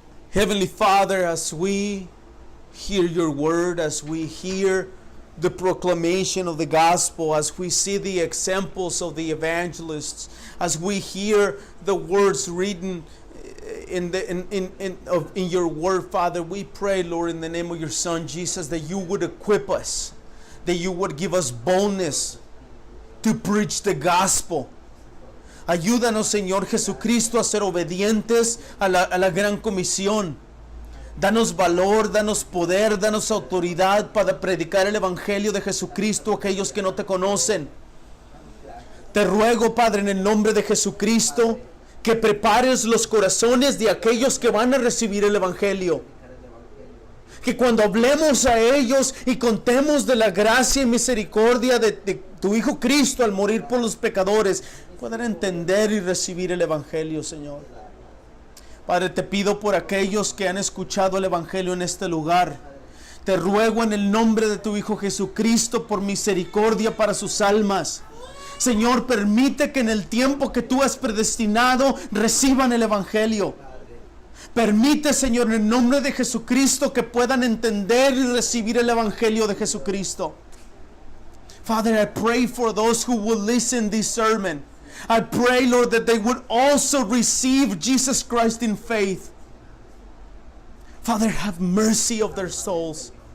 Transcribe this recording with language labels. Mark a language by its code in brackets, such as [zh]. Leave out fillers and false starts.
[en] Heavenly Father, as we hear your word, as we hear the proclamation of the gospel, as we see the examples of the evangelists, as we hear the words written in your word, Father, we pray, Lord, in the name of your Son Jesus, that you would equip us, that you would give us boldness to preach the gospel. [es] Ayúdanos, Señor Jesucristo, a ser obedientes a la gran comisión. Danos valor, danos poder, danos autoridad para predicar el Evangelio de Jesucristo a aquellos que no te conocen. Te ruego, Padre, en el nombre de Jesucristo, que prepares los corazones de aquellos que van a recibir el Evangelio. Que cuando hablemos a ellos y contemos de la gracia y misericordia de tu Hijo Cristo al morir por los pecadores, puedan entender y recibir el Evangelio, Señor. Padre, te pido por aquellos que han escuchado el Evangelio en este lugar. Te ruego en el nombre de tu Hijo Jesucristo por misericordia para sus almas. Señor, permite que en el tiempo que tú has predestinado reciban el Evangelio. Permite, Señor, en el nombre de Jesucristo que puedan entender y recibir el Evangelio de Jesucristo. [en] Father, I pray for those who will listen this sermon. I pray, Lord, that they would also receive Jesus Christ in faith. Father, have mercy of their souls.